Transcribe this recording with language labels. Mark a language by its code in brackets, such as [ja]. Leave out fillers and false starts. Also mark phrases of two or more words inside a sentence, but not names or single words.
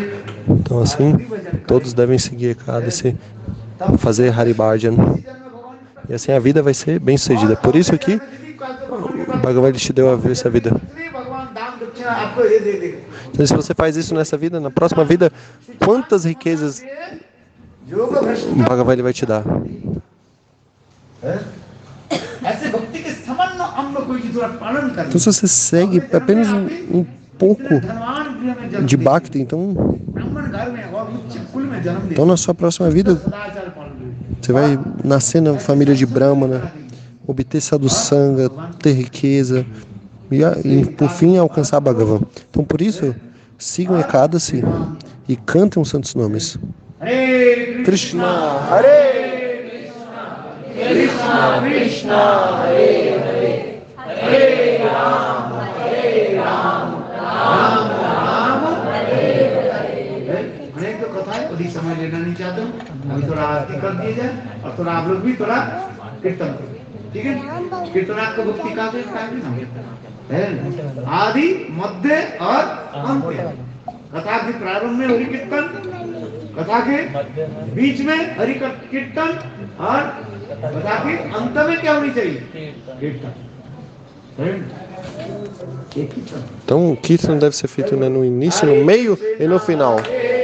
[pt] Então assim, todos devem seguir Ekadasi, fazer Haribhajan. E assim a vida vai ser bem sucedida. Por isso que o Bhagavan te deu essa vida. [hi] इसलिए भगवान दान दक्षिणा आपको ये दे देगा। [pt] Então se você faz isso nessa vida, na próxima vida, quantas riquezas [hi] योग भ्रष्ट [pt] o Bhagavan ele vai te dar? [hi] ऐसे भक्ति के सामान्य अंग कोई की थोड़ा पालन करें। [pt] Então se você segue apenas um pouco [hi] धनवान गृह में जन्म [pt] de [hi] ले, [pt] Bhakti, então [hi] ब्राह्मण घर में और उच्च कुल में जन्म ले, [pt] na sua próxima vida [hi] सदाचार पालन करें। [pt] você vai nascer na família de Brahmana, obter sadhusanga, ter riqueza e por fim alcançar Bhagavan. Então por isso, sigam Ekadasi e cantem os santos nomes. [sa] हरे Krishna, हरे कृष्णा कृष्णा हरे हरे हरे राम राम राम हरे हरे। [hi] अनेक तो कथा है, अधिक समय लेना नहीं चाहता हूँ, अभी थोड़ा आरती कर दिया जाए और थोड़ा आप लोग भी थोड़ा कीर्तन करो, ठीक है? कीर्तनाथ का भक्ति का है आदि मध्य और अंत। कथा के प्रारंभ में हरि कीर्तन, कथा के बीच में हरि कीर्तन और कथा के अंत में क्या होनी चाहिए? कीर्तन। [pt] Então o Kirtan deve ser feito no início, no meio e no final.